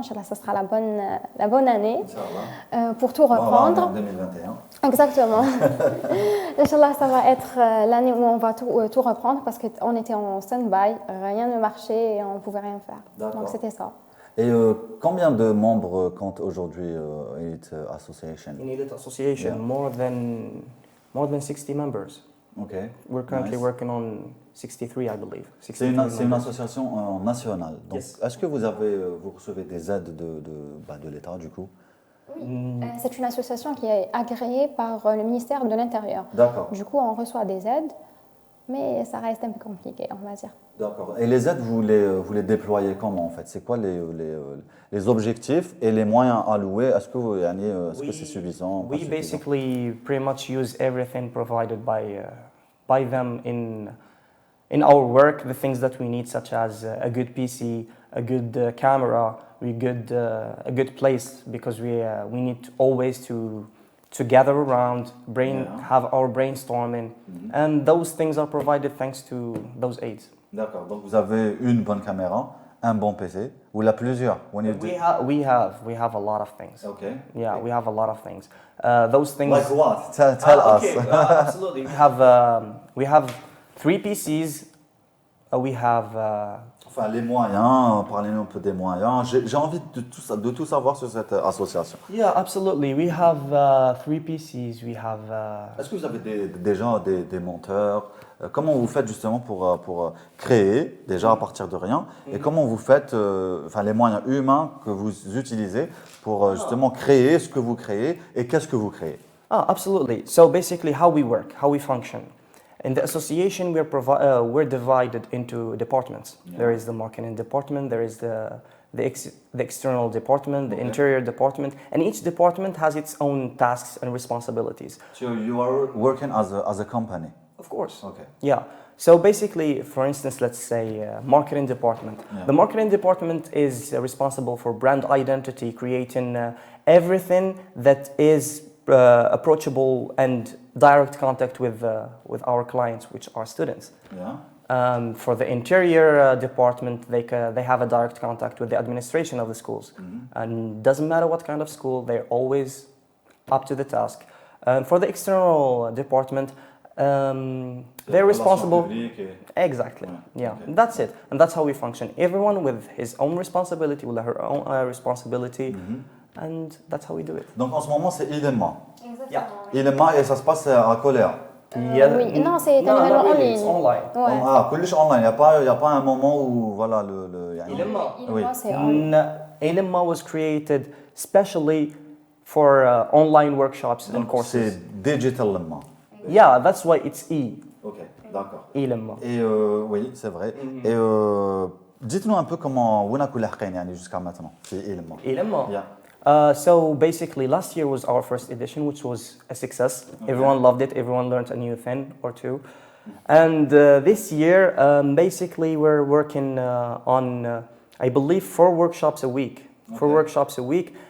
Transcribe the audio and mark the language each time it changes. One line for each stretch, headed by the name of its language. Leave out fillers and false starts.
French: Inch'Allah, ça sera la bonne année pour tout reprendre. En 2021. Exactement. Inch'Allah, ça va être l'année où on va tout reprendre parce qu'on était en stand-by, rien ne marchait et on ne pouvait rien faire. D'accord. Donc c'était ça. Et combien de membres compte aujourd'hui Elite Association?
English: In Elite Association, more than 60 members. Okay. We're currently Nice. working on 63, I believe.
French: C'est une association nationale. Donc,
English: Yes.
French: est-ce que vous recevez des aides de l'État du coup? C'est une association qui est agréée par le ministère de l'Intérieur. D'accord. Du coup, on reçoit des aides, mais ça reste un peu compliqué, on va dire. D'accord. Et les aides, vous les déployez comment en fait? C'est quoi les objectifs et les moyens alloués? Est-ce que c'est suffisant?
English: We basically pretty much use everything provided by buy them in our work the things that we need, such as a good PC, a good camera, a good place, because we need always to gather around, have our brainstorming, and those things are provided thanks to those aids.
French: D'accord. Donc vous avez une bonne caméra, un bon PC, ou la plusieurs.
English: We have a lot of things. Okay. Yeah, we have a lot of things. Those things. Like what? Tell us. Okay, absolutely. We have 3 PCs. We have.
French: Enfin, les moyens, parlez-nous un peu des moyens. J'ai envie de tout savoir sur cette association.
English: Yeah, absolutely. We have 3 PCs. We have.
French: Est-ce que vous avez déjà des monteurs? Comment vous faites justement pour créer, déjà à partir de rien, et comment vous faites les moyens humains que vous utilisez pour justement créer ce que vous créez et qu'est-ce que vous créez?
English: Absolutely. So basically, how we work, how we function. In the association, we're divided into departments. Yeah. There is the marketing department, there is the external department, the interior department, and each department has its own tasks and responsibilities. So you are working as a company? Of course. Okay. Yeah. So basically, for instance, let's say marketing department. Yeah. The marketing department is responsible for brand identity, creating everything that is approachable and direct contact with our clients, which are students. Yeah. For the interior department, they have a direct contact with the administration of the schools, and doesn't matter what kind of school, they're always up to the task. For the external department, they're responsible. Exactly. Yeah. Okay. That's it, and that's how we function. Everyone with his own responsibility, with her own responsibility. And that's how we do it.
French: Donc en ce moment, c'est ILEMA. Exactement. ILEMA et ça se passe à Colère. Oui, non, c'est un événement en ligne.
English: Online.
French: Ouais. Colège online. Il y a pas un moment où voilà ILEMA. C'est online.
English: ILEMA was created specially for online workshops and courses.
French: C'est digital LEMA.
English: Yeah, that's why it's E.
French: Ok, d'accord. ILEMA. Et oui, c'est vrai. Et dites-nous un peu comment on a coulé jusqu'à maintenant. C'est ILEMA. ILEMA.
English: Yeah. So basically, last year was our first edition, which was a success. Okay. Everyone loved it. Everyone learned a new thing or two. And this year, basically, we're working on, I believe, 4 workshops a week. Okay. 4 workshops a week.